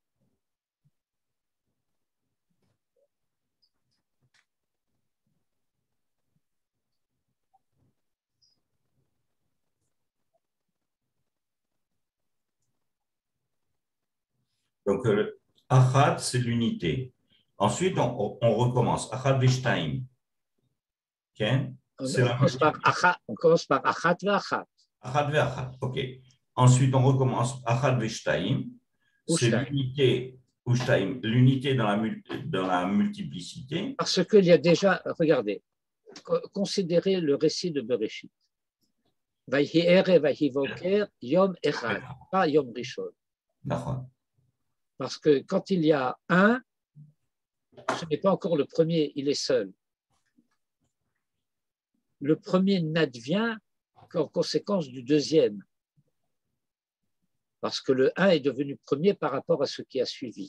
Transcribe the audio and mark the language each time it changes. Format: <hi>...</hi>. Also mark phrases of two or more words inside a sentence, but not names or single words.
<fr>Donc, Achat, c'est l'unité. Ensuite, on recommence.</fr> <he>אחת ושתיים.</he> <fr>Okay? On commence par</fr> <he>אחת ואחת. אחת ואחת,</he> <fr>ok. Ensuite, on recommence</fr> <he>אחת ושתיים.</he> <fr>C'est l'unité, l'unité dans la multiplicité. Parce qu'il y a déjà, regardez, considérez le récit de Bereshit.</fr> <he>ויהי ערב ויהי בוקר יום אחד, pas יום ראשון.</he> <fr>D'accord. Parce que quand il y a un, ce n'est pas encore le premier, il est seul. Le premier n'advient qu'en conséquence du deuxième. Parce que le 1 est devenu premier par rapport à ce qui a suivi.</fr>